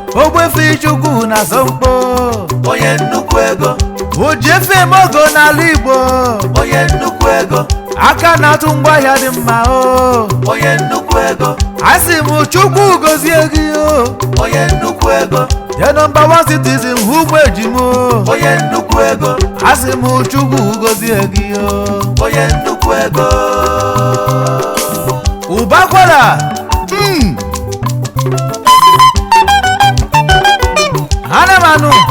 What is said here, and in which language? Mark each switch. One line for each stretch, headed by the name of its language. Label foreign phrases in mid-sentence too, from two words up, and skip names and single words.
Igbo: Ogbuefi Chukwu na Asokpo. Onye nnukwu ego. O ji efi eme ọgọ n'ala Igbo. Onye nnukwu ego. Aka na-atụ ngwa ahịa dị mma o. Onye nnukwu ego. A sị m Chukwu gọzie gị o. Onye nnukwu ego.
English: The number one citizen,
Igbo: ụmụ ejim o. Onye nnukwu ego. A sị m Chukwu gọzie gị o. Onye nnukwu ego. Ụba kwara. Mm. Ana m anụ.